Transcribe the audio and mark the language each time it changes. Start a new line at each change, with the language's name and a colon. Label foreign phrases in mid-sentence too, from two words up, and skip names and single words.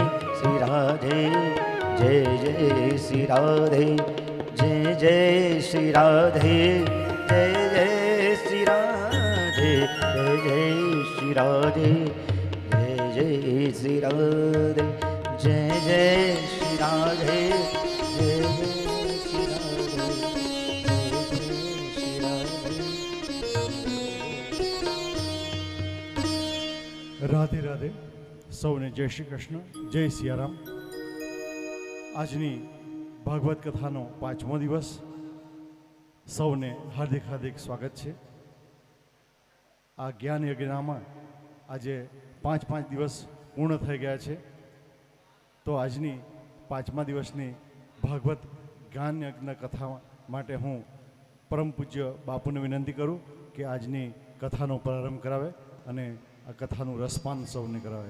Hindi: श्री राधे जय जय श्री राधे जय जय श्री राधे जय जय श्री राधे जय जय श्री राधे जय जय श्री राधे जय जय श्री राधे जय जय श्री राधे।
Gujarati: राधे राधे સૌને જય શ્રી કૃષ્ણ, જય સિયારામ। આજની ભાગવત કથાનો 5મો દિવસ, સૌને હાર્દિક હાર્દિક સ્વાગત છે। આ જ્ઞાન યજ્ઞમાં આજે 5 દિવસ પૂર્ણ થઈ ગયા છે, તો આજની 5મા દિવસની ભાગવત જ્ઞાન યજ્ઞ કથા માટે હું પરમ પૂજ્ય બાપુને વિનંતી કરું કે આજની કથાનો પ્રારંભ કરાવે અને આ કથાનું રસપાન સૌને કરાવે।